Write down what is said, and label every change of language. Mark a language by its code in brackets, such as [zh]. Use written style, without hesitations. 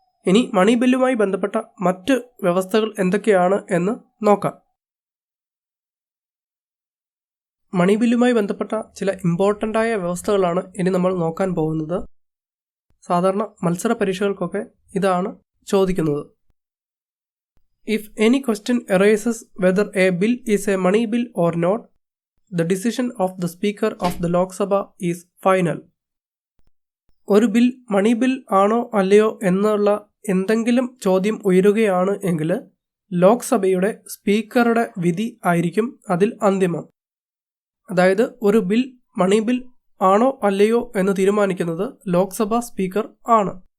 [ml] ഇനി മണി ബില്ലുമായി ബന്ധപ്പെട്ട മറ്റ് വ്യവസ്ഥകൾ എന്തൊക്കെയാണ് എന്ന് നോക്കാം. മണി ബില്ലുമായി ബന്ധപ്പെട്ട ചില ഇമ്പോർട്ടൻ്റായ വ്യവസ്ഥകളാണ് ഇനി നമ്മൾ നോക്കാൻ പോകുന്നത്. സാധാരണ മത്സര പരീക്ഷകൾക്കൊക്കെ ഇതാണ് ചോദിക്കുന്നത്. [en] If any question arises whether a bill is a money bill or not, the decision of the Speaker of the Lok Sabha is final. [ml] ഒരു ബിൽ മണി ബിൽ ആണോ അല്ലയോ എന്നുള്ള എന്തെങ്കിലും ചോദ്യം ഉയരുകയാണ് എങ്കിൽ ലോക്സഭയുടെ സ്പീക്കറുടെ വിധി ആയിരിക്കും അതിൽ അന്തിമം. അതായത് ഒരു ബിൽ മണി ബിൽ ആണോ അല്ലയോ എന്ന് തീരുമാനിക്കുന്നത് ലോക്സഭാ സ്പീക്കർ ആണ്.